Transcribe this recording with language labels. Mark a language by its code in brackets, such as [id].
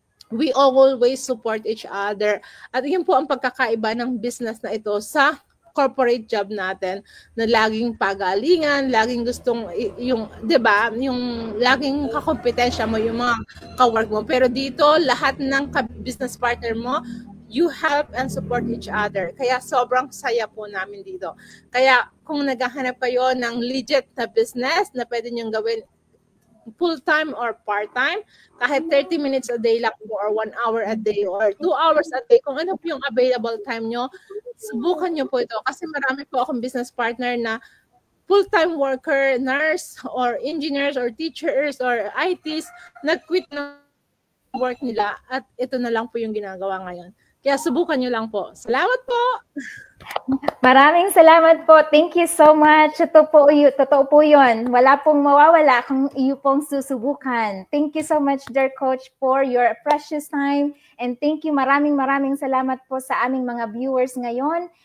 [en] We always support each other. [tl] At yun po ang pagkakaiba ng business na ito sa corporate job natin, na laging pagalingan, laging gustong yung, 'di ba, yung laging kakompetensya mo yung mga kawork mo. Pero dito, lahat ng business partner mo, [en] you help and support each other. [tl] Kaya sobrang saya po namin dito. Kaya kung naghahanap kayo ng legit na business na pwede niyong gawin full-time or part-time, kahit 30 minutes a day lang po, or 1 hour a day, or 2 hours a day, kung ano po yung available time nyo, subukan nyo po ito. Kasi marami po akong business partner na full-time worker, nurse, or engineers, or teachers, or ITs, nag-quit ng work nila, at ito na lang po yung ginagawa ngayon. Kaya subukan nyo lang po. Salamat po! Maraming salamat po. [en] Thank you so much. [tl] Totoo po yun. Wala pong mawawala kung iyo pong susubukan. [en] Thank you so much, dear Coach, for your precious time. And thank you, [tl] maraming salamat po sa aming mga viewers ngayon.